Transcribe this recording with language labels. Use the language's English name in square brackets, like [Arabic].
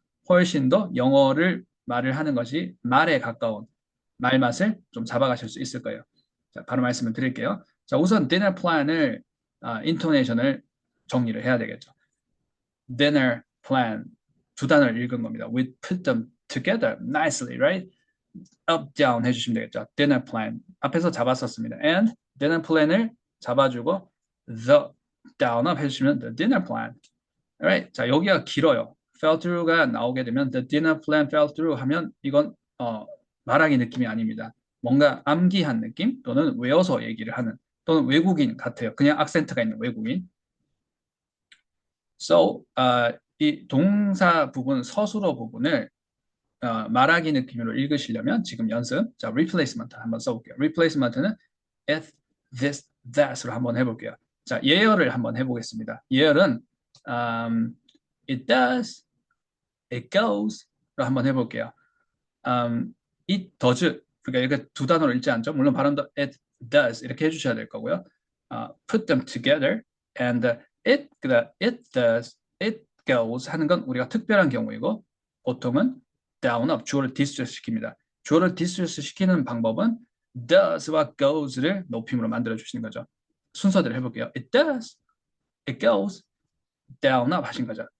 [Korean] 훨씬 더 영어를 말을 하는 것이 말에 가까운 말맛을 좀 잡아가실 수 있을 거예요. 자, 바로 말씀을 드릴게요. 자, 우선 dinner plan을 인토네이션을 정리를 해야 되겠죠. dinner plan 두 단어를 읽은 겁니다. [English] We put them together nicely, right? up, down [Korean] 해주시면 되겠죠. [English] dinner plan [Korean] 앞에서 잡았었습니다. [English] and dinner plan을 잡아주고 the down up [Korean] 해주시면 [English] the dinner plan. [Korean] Alright. 자, 여기가 길어요. fell through가 나오게 되면 the dinner plan fell through 하면 이건 말하기 느낌이 아닙니다. 뭔가 암기한 느낌 또는 외워서 얘기를 하는 또는 외국인 같아요. 그냥 악센트가 있는 외국인. So, 이 동사 부분, 서술어 부분을 말하기 느낌으로 읽으시려면 지금 연습, 자, replacement 한번 써볼게요. replacement는 if, this, that으로 한번 해볼게요. 자, 예열을 한번 해보겠습니다. 예열은 it does, it goes로 한번 해볼게요. it does, 그러니까 이렇게 두 단어로 읽지 않죠. 물론 발음도 it does 이렇게 해주셔야 될 거고요. put them together and it does, it goes 하는 건 우리가 특별한 경우이고 보통은 down up 주어를 디스트레스 시킵니다. 주어를 디스트레스 시키는 방법은 does와 goes를 높임으로 만들어 주시는 거죠. 순서대로 해볼게요. [English] It does, it goes, down up [Korean] 하신 거죠.